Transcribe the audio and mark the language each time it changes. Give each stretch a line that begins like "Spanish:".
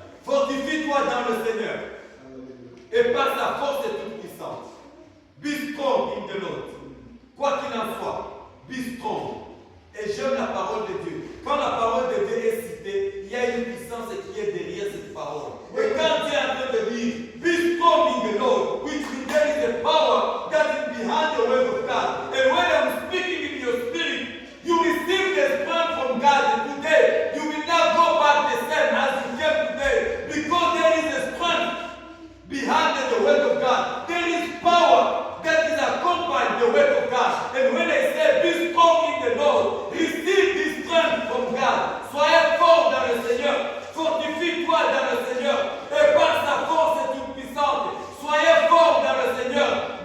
French: Fortifie-toi dans le Seigneur. Et par sa force est toute puissante.
English: Be strong in the Lord.
French: Quoi qu'il en soit,
English: be strong.
French: Et j'aime la parole de Dieu. Quand la parole de Dieu est citée, il y a une puissance qui est derrière cette parole. Et quand Dieu est en train de dire,
English: be strong in the Lord, which means there is a power that is behind the word of God. And when I'm speaking in your spirit, you receive the strength from God. And today, you will not go back the same as you came today. Because there is a strength behind the word of God. There is power that is accompanied the word of God. And when I say be strong in the Lord, receive this strength from God.
French: Soyez fort dans le Seigneur. Fortifie-toi dans le Seigneur. Et par sa force est toute puissante. Soyez fort dans le Seigneur.